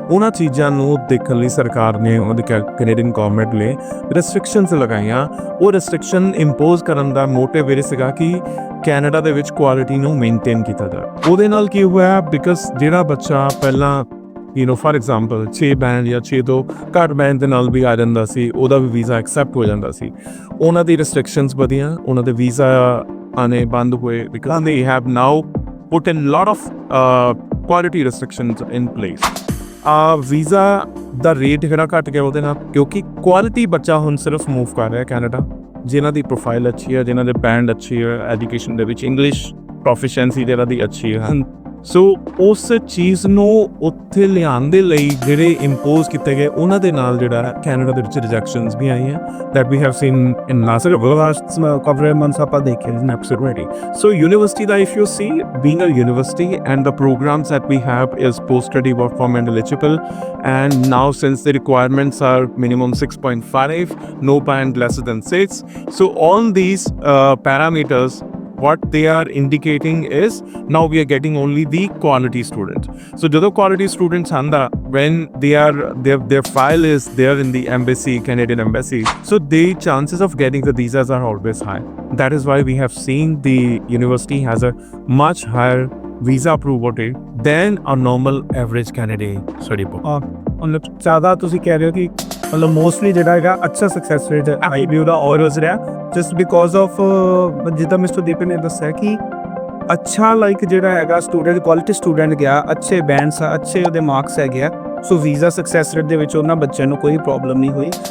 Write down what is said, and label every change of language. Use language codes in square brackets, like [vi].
[pa] ਉਹਨਾਂ ਚੀਜ਼ਾਂ ਨੂੰ ਦੇਖਣ ਲਈ ਸਰਕਾਰ ਨੇ ਉਹਦੀ ਕੈਨੇਡੀਅਨ ਗਵਰਨਮੈਂਟ ਨੇ ਰੈਸਟ੍ਰਿਕਸ਼ਨਸ ਲਗਾਈਆਂ। ਉਹ ਰੈਸਟ੍ਰਿਕਸ਼ਨ ਇੰਪੋਜ਼ ਕਰਨ ਦਾ ਮੋਟਿਵ ਇਹ ਸੀਗਾ ਕਿ ਕੈਨੇਡਾ ਦੇ ਵਿੱਚ ਕੁਆਲਿਟੀ ਨੂੰ ਮੇਨਟੇਨ ਕੀਤਾ ਜਾਵੇ। ਉਹਦੇ ਨਾਲ ਕੀ ਹੋਇਆ, ਬਿਕਾਜ਼ ਜਿਹੜਾ ਬੱਚਾ ਪਹਿਲਾਂ ਫॉर ਐਗਜ਼ਾਮਪਲ 6 ਬੈਂਡ ਜਾਂ 6 ਤੋਂ ਘੱਟ ਬੈਂਡ ਦੇ ਨਾਲ ਵੀ ਆ ਜਾਂਦਾ ਸੀ, ਉਹਦਾ ਵੀ ਵੀਜ਼ਾ ਐਕਸੈਪਟ ਹੋ ਜਾਂਦਾ ਸੀ। ਉਹਨਾਂ ਦੀ ਰੈਸਟ੍ਰਿਕਸ਼ਨਸ ਵਧੀਆਂ, ਉਹਨਾਂ ਦੇ ਵੀਜ਼ਾ ਆਨੇ ਬੰਦ ਹੋਏ [en] because they have now put in lot of quality restrictions in place. [pa] Visa ਦਾ rate ਜਿਹੜਾ ਘਟ ਗਿਆ ਉਹਦੇ ਨਾਲ, ਕਿਉਂਕਿ ਕੁਆਲਿਟੀ ਬੱਚਾ ਹੁਣ ਸਿਰਫ ਮੂਵ ਕਰ ਰਿਹਾ ਕੈਨੇਡਾ, ਜਿਨ੍ਹਾਂ ਦੀ ਪ੍ਰੋਫਾਈਲ ਅੱਛੀ ਹੈ, ਜਿਨ੍ਹਾਂ ਦੇ ਬੈਂਡ ਅੱਛੀ ਹੈ, ਐਜੂਕੇਸ਼ਨ ਦੇ ਵਿੱਚ ਇੰਗਲਿਸ਼ ਪ੍ਰੋਫੀਸ਼ੀਐਂਸੀ ਜਿਹੜਾ ਦੀ ਅੱਛੀ ਹੈ। ਸੋ ਉਸ ਚੀਜ਼ ਨੂੰ ਉੱਥੇ ਲਿਆਉਣ ਦੇ ਲਈ ਜਿਹੜੇ ਇੰਪੋਜ਼ ਕੀਤੇ ਗਏ ਉਹਨਾਂ ਦੇ ਨਾਲ ਜਿਹੜਾ ਕੈਨੇਡਾ ਦੇ ਵਿੱਚ ਰਿਜੈਕਸ਼ਨਸ ਵੀ ਆਈਆਂ [en] that we have seen in last [pa] cover months ਆਪਾਂ ਦੇਖੇ [en] absolutely. So university ਦਾ if you see, being a university and the programs that we have is post-study work permit eligible, and now since the requirements are minimum 6.5, no band lesser than 6, so all these parameters what they are indicating is now we are getting only the quality students. So ਜਦੋਂ quality students anda, when their file is there in the embassy, Canadian embassy, so the chances of getting the visas are always high. That is why we have seen the university has a much higher visa approval rate than a normal average Canadian study book. [pa] ਮਤਲਬ ਜ਼ਿਆਦਾ ਤੁਸੀਂ ਕਹਿ ਰਹੇ ਹੋ ਕਿ ਮਤਲਬ mostly ਜਿਹੜਾ ਹੈਗਾ ਅੱਛਾ ਸਕਸੈਸ ਰੇਟ IBU ਦਾ ਆਲਵੇਜ਼ ਰਿਹਾ, ਜਸਟ ਬਿਕੋਜ਼ ਆਫ ਜਿੱਦਾਂ ਮਿਸਟਰ ਦੀਪਕ ਨੇ ਦੱਸਿਆ ਕਿ ਅੱਛਾ ਲਾਈਕ ਜਿਹੜਾ ਹੈਗਾ ਸਟੂਡੈਂਟ ਕੁਆਲਿਟੀ ਸਟੂਡੈਂਟ ਗਿਆ, ਅੱਛੇ ਬੈਂਡਸ ਆ, ਅੱਛੇ ਉਹਦੇ ਮਾਰਕਸ ਹੈਗੇ ਆ, ਸੋ ਵੀਜ਼ਾ ਸਕਸੈਸ ਰੇਟ ਦੇ ਵਿੱਚ ਉਹਨਾਂ ਬੱਚਿਆਂ ਨੂੰ ਕੋਈ ਪ੍ਰੋਬਲਮ ਨਹੀਂ ਹੋਈ।